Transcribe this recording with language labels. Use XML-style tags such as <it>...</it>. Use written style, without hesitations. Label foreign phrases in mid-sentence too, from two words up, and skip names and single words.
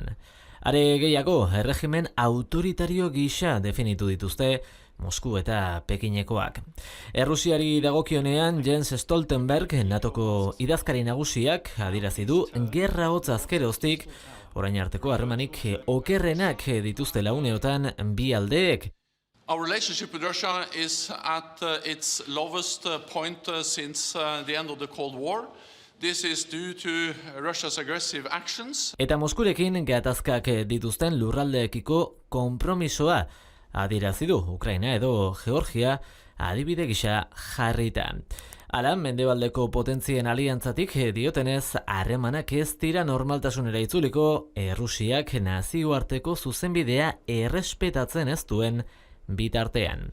<eu>Are gehiago, erregimen autoritario gisa definitu dituzte Mosku eta Pekinekoak. Errusiari dagokionean Jens Stoltenberg, NATOko idazkari nagusiak, adierazi du gerra hotz azkeroztik, orain arteko harremanik okerrenak dituztela uneotan bi aldeek.</eu> <en>Our relationship with Russia is at its lowest point since the end of the Cold War. This is due to Russia's aggressive actions.</en> <eu>Eta Moskurekin gatazkak dituzten lurraldeekiko konpromisoa adierazi du Ukraina edo Georgia adibide gisa jarrita. Hala, mendebaldeko potentzien aliantzatik diotenez harremanak ez dira normaltasunera itzuliko Errusiak nazioarteko zuzenbidea errespetatzen ez duen bitartean.</eu>